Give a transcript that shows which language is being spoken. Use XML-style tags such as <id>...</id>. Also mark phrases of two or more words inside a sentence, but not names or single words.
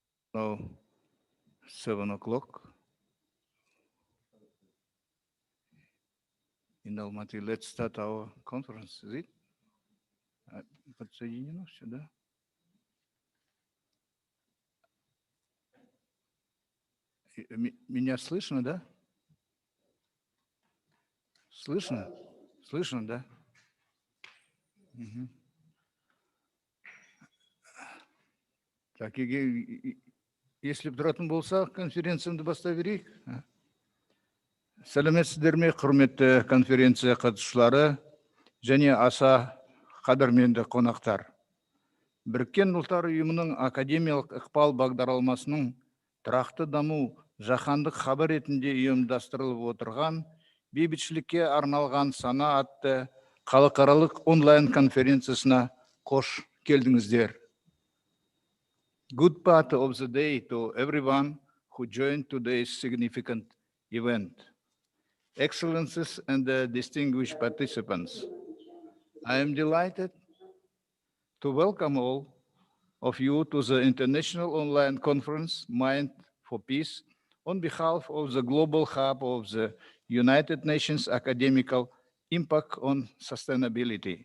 <en>Now, 7 o'clock in Almaty. Let's start our conference, is it?</en> <ru>Подсоединено все, да? Меня слышно, да? Слышно? Слышно, да?</ru> <kk>Мгм.</kk> <ru>Так, если</ru> <kk>тұратын болса, конференциямды бастай берейік. Сәлеметсіздер ме, құрметті конференция қатысушылары және аса қадірменді қонақтар. Біріккен ұлттар ұйымының академиялық ықпал бағдарламасының тұрақты даму жаһандық хабар ретінде ұйымдастырылып отырған бейбітшілікке арналған сана атты халықаралық онлайн конференциясына қош келдіңіздер.</kk> <en>Good part of the day to everyone who joined today's significant event. Excellencies and distinguished participants, I am delighted to welcome all of you to the International Online Conference, Mind for Peace, on behalf of the Global Hub of the United Nations Academical Impact on Sustainability.</en>